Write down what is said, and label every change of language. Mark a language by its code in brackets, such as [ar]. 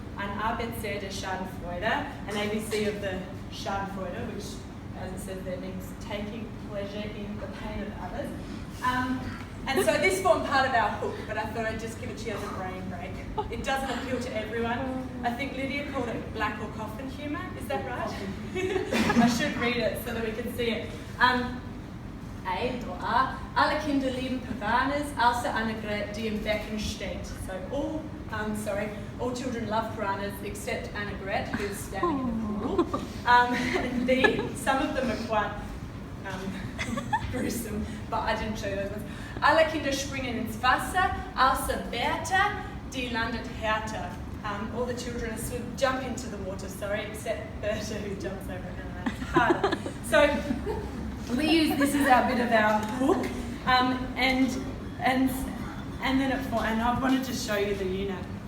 [de] an ABC der Schadenfreude, [en] an ABC of the Schadenfreude, which, as it says there, means taking pleasure in the pain of others. And so this formed part of our hook, but I thought I'd just give it to you as a brain break. It doesn't appeal to everyone. I think Lydia called it black or coffin humour, is that right? I should read it so that we can see it. A or A. [de] Alle Kinder lieben Piranhas, außer Annegret, die im Becken steht. [en] So all children love piranhas except Annegret, who's standing in the pool. And B, some of them are quite gruesome, but I didn't show you those ones. [de] Alle Kinder springen ins Wasser, außer Berta, die landet härter. [en] All the children jump into the water, except Berta, who jumps over it and lands harder. So we use this as our bit of our hook, and I wanted to show you the unit.